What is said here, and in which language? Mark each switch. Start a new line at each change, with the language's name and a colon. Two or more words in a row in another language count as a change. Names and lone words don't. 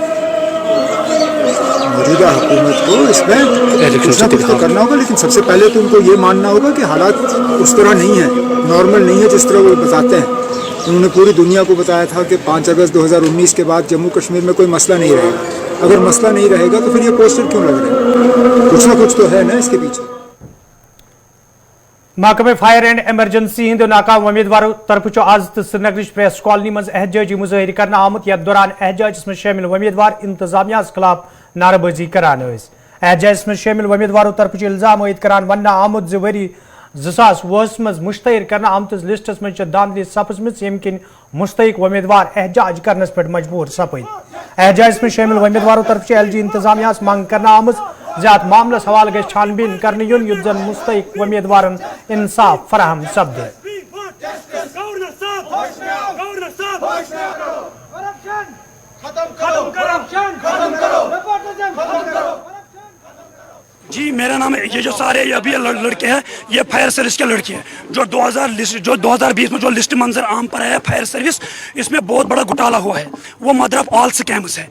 Urdu: موجودہ حکومت کو اس میں کچھ نہ کچھ تو کرنا ہوگا، لیکن سب سے پہلے تو ان کو یہ ماننا ہوگا کہ حالات اس طرح نہیں ہیں، نارمل نہیں ہے جس طرح وہ بتاتے ہیں۔ انہوں نے پوری دنیا کو بتایا تھا کہ 5 اگست 2019 کے بعد جموں کشمیر میں کوئی مسئلہ نہیں رہے گا۔ اگر مسئلہ نہیں رہے گا تو پھر یہ پوسٹر کیوں لگ رہے ہیں؟ کچھ نہ کچھ تو ہے نا اس کے پیچھے۔
Kashmiri: محکمہ فائر اینڈ ایمرجنسی ہند ناکام امیدواروں طرف آز سری نگر پریس کالونی مز احتجاجی مظاہرہ کرنا آمت، یتھ دوران احتجاجس میں شامل امیدوار انتظامیہ خلاف نعرہ بازی کران ٲسۍ۔ احتجاجس میں شامل امیدواروں طرف الزام عائد کران وننہٕ آمت زِ ؤری 2020 مز مشتہر کرنا آمتس لسٹس مز دھاندلی سپزمژ ییٚمہِ کِنۍ مستحق امیدوار احتجاج کرنس پٮ۪ٹھ مجبور سپدۍ۔ احتجاجس میں شامل امیدواروں طرف LG انتظامیہ منگ کرنا آمٕژ زِ اتھ معاملس حوالہ گژھِ چھان بین کرنہٕ یُن یُتھ زن مستحق امیدوارن انصاف فراہم سپدِ۔
Urdu: جی میرا نام ہے، یہ جو سارے ابھی لڑکے ہیں یہ فائر سروس کے لڑکے ہیں، جو 2020 میں جو لسٹ منظر عام پر آیا فائر سروس، اس میں بہت بڑا گھوٹالا ہوا ہے، وہ
English: mother of all scams
Urdu: ہے۔